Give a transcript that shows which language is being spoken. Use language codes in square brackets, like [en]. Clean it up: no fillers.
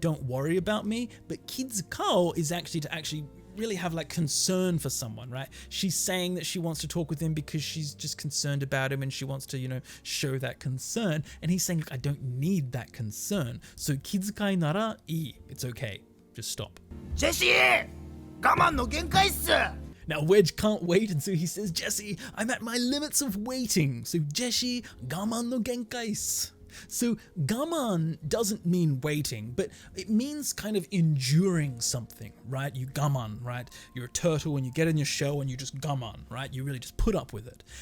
[en] Don't worry about me. But kizukao is actually to really have like concern for someone, right? She's saying that she wants to talk with him because she's just concerned about him and she wants to, you know, show that concern. And he's saying, look, I don't need that concern. So [ja] kizukai nara ii. [en] It's okay. Just stop. [ja] ジェシー、我慢の限界っす。 [en] Now Wedge can't wait, and so he says, Jessie, I'm at my limits of waiting. So Jessie, [ja] gaman no genkais. [en] So gaman doesn't mean waiting, but it means kind of enduring something, right? You gaman, right? You're a turtle and you get in your shell and you just gaman, right? You really just put up with it.